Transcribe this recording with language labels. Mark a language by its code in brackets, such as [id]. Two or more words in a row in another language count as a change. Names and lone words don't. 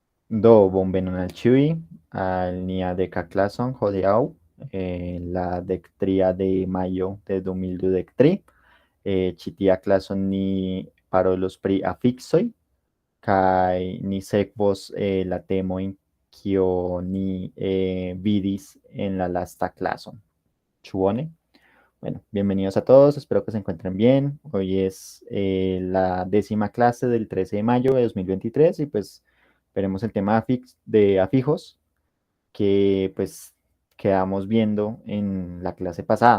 [eo] Do bonvenon al ĉiuj al nia deka klason hodiaŭ, la dektria de majo de 2023. Ĉi tia klason ni parolos pri afiksoj kaj ni sekvos la temojn kio ni vidis en la lasta klason. Ĉu bone? [es] Bueno, bienvenidos a todos, espero que se encuentren bien. Hoy es la 10ª clase del 13 de mayo de 2023 y pues veremos el tema de afijos que pues quedamos viendo en la clase pasada.